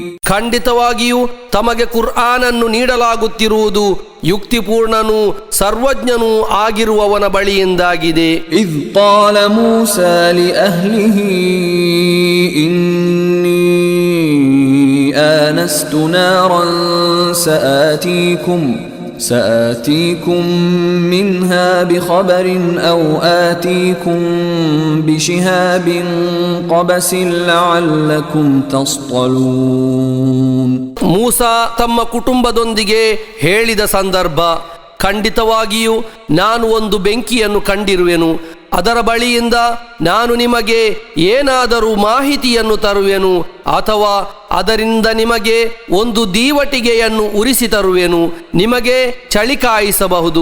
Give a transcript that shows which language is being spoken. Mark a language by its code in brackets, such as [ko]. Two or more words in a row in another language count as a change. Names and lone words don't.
[kn] ಖಂಡಿತವಾಗಿಯೂ ತಮಗೆ ಕುರ್ಆನನ್ನು ನೀಡಲಾಗುತ್ತಿರುವುದು ಯುಕ್ತಿಪೂರ್ಣನೂ ಸರ್ವಜ್ಞನೂ ಆಗಿರುವವನ ಬಳಿಯಿಂದಾಗಿದೆ. [ar] إذ قال موسى لأهله إني آنست نارا سآتيكم منها بخبر أو آتيكم بشهاب قبس لعلكم تصطلون. [kn] ಮೂಸಾ ತಮ್ಮ ಕುಟುಂಬದೊಂದಿಗೆ ಹೇಳಿದ ಸಂದರ್ಭ, ಖಂಡಿತವಾಗಿಯೂ ನಾನು ಒಂದು ಬೆಂಕಿಯನ್ನು ಕಂಡಿರುವೆನು, ಅದರ ಬಳಿಯಿಂದ ನಾನು ನಿಮಗೆ ಏನಾದರೂ ಮಾಹಿತಿಯನ್ನು ತರುವೆನು ಅಥವಾ ಅದರಿಂದ ನಿಮಗೆ ಒಂದು ದೀವಟಿಗೆಯನ್ನು ಉರಿಸಿ ತರುವೆನು, ನಿಮಗೆ ಚಳಿ ಕಾಯಿಸಬಹುದು.